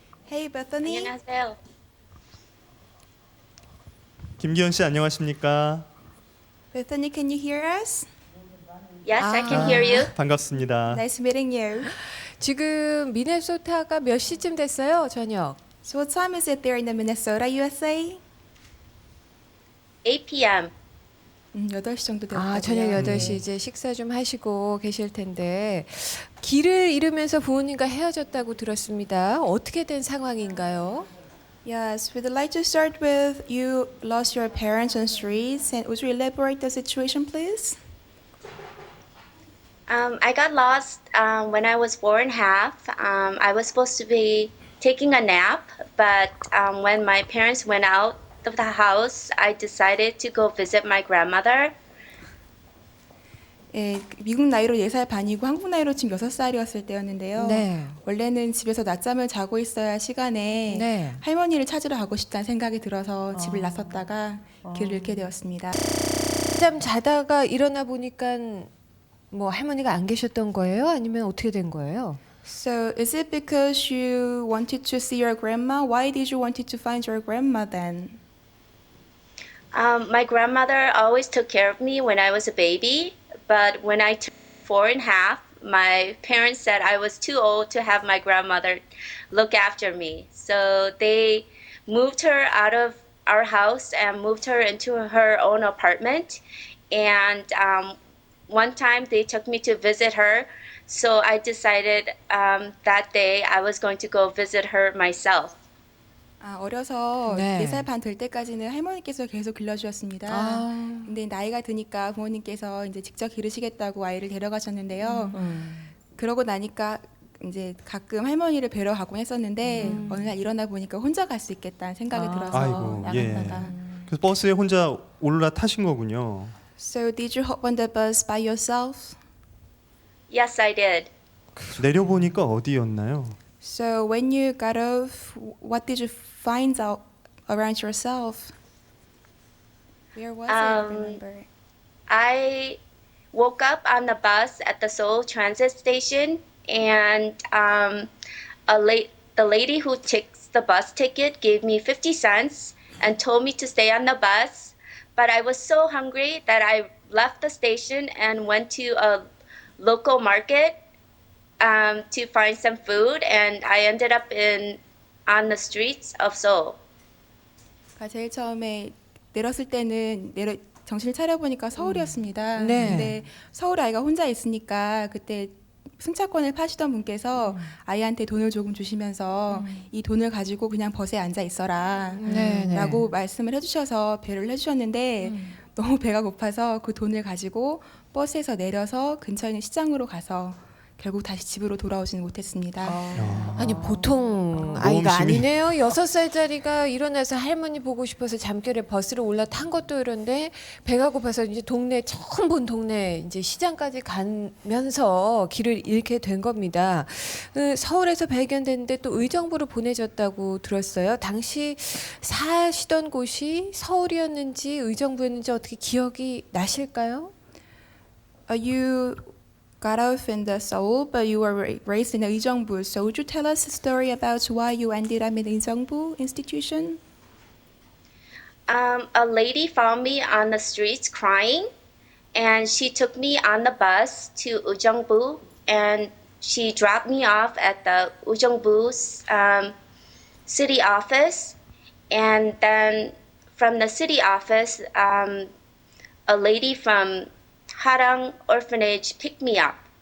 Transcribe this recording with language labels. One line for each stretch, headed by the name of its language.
English: Hey, Bethany.
Korean: 안녕하세요. 김기현 씨 안녕하십니까?
English: Bethany, can you hear us? Yes, I can hear you.
Korean: 반갑습니다.
English: Nice meeting you.
Korean: 지금 미네소타가 몇 시쯤 됐어요, 저녁?
English: So what time is it there in the Minnesota, USA? 8 p.m.
Korean: 8시 정도 됐고요. 아, 저녁 8시 이제 식사 좀 하시고 계실 텐데 길을 잃으면서 부모님과 헤어졌다고 들었습니다. 어떻게 된 상황인가요?
English: Yes, we'd like to start with you lost your parents on streets, and would you elaborate the situation, please? I got lost when I was 4 and a half. I was supposed to be taking a nap, but when my parents went out of the house, I decided to go visit my grandmother.
Korean: 예, 미국 나이로 4살 반이고 한국 나이로 지금 6살이었을 때였는데요. 네. 원래는 집에서 낮잠을 자고 있어야 할 시간에 네. 할머니를 찾으러 가고 싶다는 생각이 들어서 집을 나섰다가 길을 잃게 되었습니다. 잠 자다가 일어나 보니까 뭐 할머니가 안 계셨던 거예요? 아니면 어떻게 된 거예요?
English: So, is it because you wanted to see your grandma? Why did you wanted to find your grandma then? My grandmother always took care of me when I was a baby, but when I turned 4 and a half, my parents said I was too old to have my grandmother look after me. So they moved her out of our house and moved her into her own apartment. And one time they took me to visit her. So I decided that day I was going to go visit her myself.
Korean: 아, 어려서 네. 4살 반 될 때까지는 할머니께서 계속 길러주셨습니다. 아. 근데 나이가 드니까 부모님께서 이제 직접 기르시겠다고 아이를 데려가셨는데요. 그러고 나니까 이제 가끔 할머니를 뵈러 가곤 했었는데 어느 날 일어나 보니까 혼자 갈 수 있겠다는 생각이 들어서 아이고, 예. 나갔다가. 그래서 버스에 혼자 올라타신 거군요.
English: So did you hop on the bus by yourself? Yes, I did.
Korean: 내려보니까 어디였나요?
English: So when you got off, what did you find out around yourself? Where was it? Remember? I woke up on the bus at the Seoul Transit Station, and the lady who takes the bus ticket gave me 50 cents and told me to stay on the bus. But I was so hungry that I left the station and went to a local market to find some food, and I ended up on the streets of Seoul.
Korean: 그러니까 제일 처음에 내렸을 때는 정신을 차려보니까 서울이었습니다. 네. 근데 서울 아이가 혼자 있으니까 그때 승차권을 파시던 분께서 아이한테 돈을 조금 주시면서 이 돈을 가지고 그냥 버스에 앉아 있어라 네, 라고 말씀을 해주셔서 배려를 해주셨는데 너무 배가 고파서 그 돈을 가지고 버스에서 내려서 근처에 있는 시장으로 가서 결국 다시 집으로 돌아오지는 못했습니다. 아니 보통 아이가 모험심이- 아니네요. 6살짜리가 일어나서 할머니 보고 싶어서 잠결에 버스를 올라탄 것도 이런데 배가 고파서 이제 동네 처음 본 동네 이제 시장까지 가면서 길을 잃게 된 겁니다. 서울에서 발견됐는데 또 의정부로 보내졌다고 들었어요. 당시 사시던 곳이 서울이었는지 의정부였는지 어떻게 기억이 나실까요?
English: You got off in the Seoul, but you were raised in Uijeongbu. So would you tell us a story about why you ended up in the Uijeongbu institution? A lady found me on the streets crying, and she took me on the bus to Ujeongbu, and she dropped me off at the Ujeongbu city office, and then from the city office, a lady from Harang Orphanage picked me up